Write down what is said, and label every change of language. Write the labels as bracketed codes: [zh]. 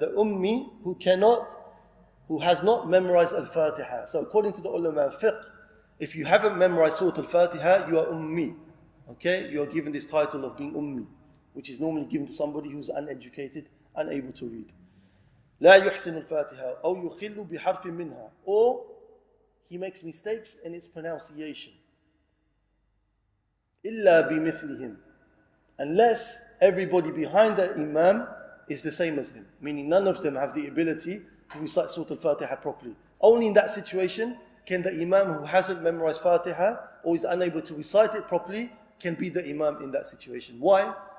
[en] The ummi who has not memorized al-Fatiha. So according to the ulama al-Fiqh, if you haven't memorized Surah al-Fatiha, you are ummi. Okay? You are given this title of being ummi, which is normally given to somebody who's uneducated, unable to read. [ar] لا يحسن الفاتحة أو يخل بحرف منها. [en] Or he makes mistakes in its pronunciation. [ar] إلا بمثلهم. [en] Unless everybody behind the imam is the same as him. Meaning none of them have the ability to recite Surah Al-Fatiha properly. Only in that situation can the imam who hasn't memorized Fatiha or is unable to recite it properly can be the imam in that situation. Why?